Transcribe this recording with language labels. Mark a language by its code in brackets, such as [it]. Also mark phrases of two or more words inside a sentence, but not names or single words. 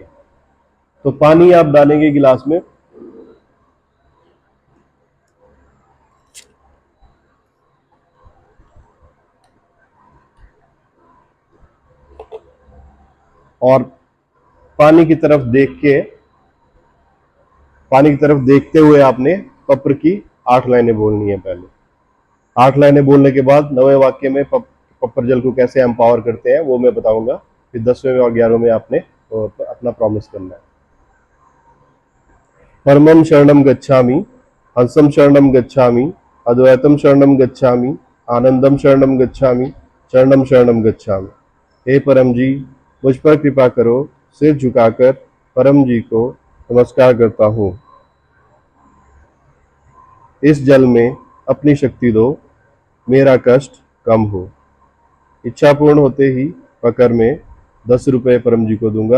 [hi] तो पानी आप डालेंगे गिलास में, और पानी की तरफ देख के, पानी की तरफ देखते हुए आपने पत्र की 8 लाइनें बोलनी है पहले। 8 लाइनें बोलने के बाद 9वें वाक्य में पत्र जल को कैसे एम्पावर करते हैं वो मैं बताऊंगा। फिर 10वें और 11वें में आपने अपना प्रॉमिस करना है। [sa] परमं शरणं गच्छामि, हंसं शरणं गच्छामि, अद्वैतम शरणम गच्छामि, आनंदम शरणम गच्छामि, चरणम शरणम गच्छामि। [hi] हे परम जी, मुझ पर कृपा करो। सिर झुकाकर परम जी को नमस्कार करता हूँ। इस जल में अपनी शक्ति दो, मेरा कष्ट कम हो। इच्छा पूर्ण होते ही पकर में 10 रुपये परम जी को दूंगा।